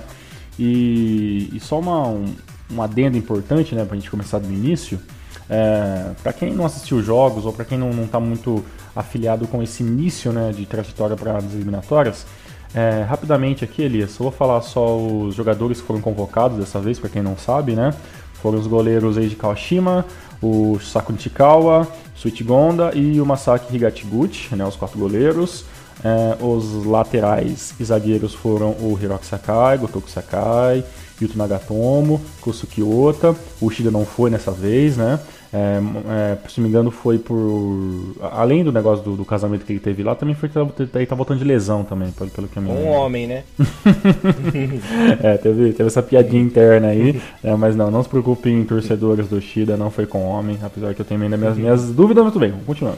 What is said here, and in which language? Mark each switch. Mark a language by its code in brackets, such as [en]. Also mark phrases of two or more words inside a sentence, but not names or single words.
[pt] E só um adendo importante, né, pra gente começar do início, para quem não assistiu jogos ou para quem não está muito afiliado com esse início, né, de trajetória para as eliminatórias, rapidamente aqui, Elias, eu vou falar só os jogadores que foram convocados dessa vez, para quem não sabe, né? Foram os goleiros Eiji Kawashima, o Saku Nishikawa, Suichi Gonda e o Masaki Higashiguchi, né, os 4 goleiros. Os laterais e zagueiros foram o Hiroki Sakai, Gotoku Sakai, Yuto Nagatomo, Kosuke Ota. O Ushida não foi nessa vez, né? Se não me engano, foi por... Além do negócio do casamento que ele teve lá, também foi que ele tá voltando de lesão também, pelo que eu me lembro. Um homem, né? Teve essa piadinha interna aí, mas não se preocupem, torcedores do Ushida, não foi com homem, apesar que eu tenho ainda minhas dúvidas, mas tudo bem, continuando.